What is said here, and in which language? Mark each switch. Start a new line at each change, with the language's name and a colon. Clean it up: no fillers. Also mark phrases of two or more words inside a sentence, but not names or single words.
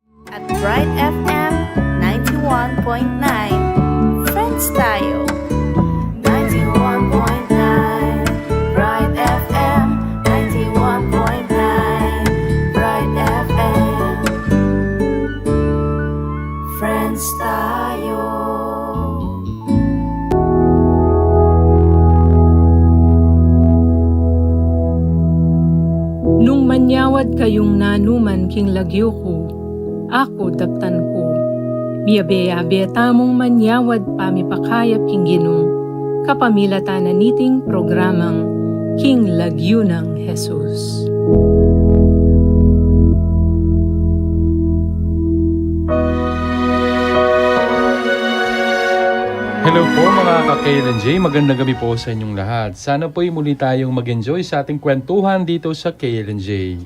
Filipino: at Bright FM 91.9. Friends tayo. 91.9 Bright FM 91.9 Bright FM. Friends tayo.
Pampanga: Nung manyawad kayong nanuman king lagyo ko, ako daptan ko. Biyabeya tamong manyawad pamipakayap king ginong, kapamilata na niting programang King Lagyo ng Jesus.
Filipino: Hello po mga ka-KLNJ, magandang gabi po sa inyong lahat. Sana po'y muli tayong mag-enjoy sa ating kwentuhan dito sa KLNJ.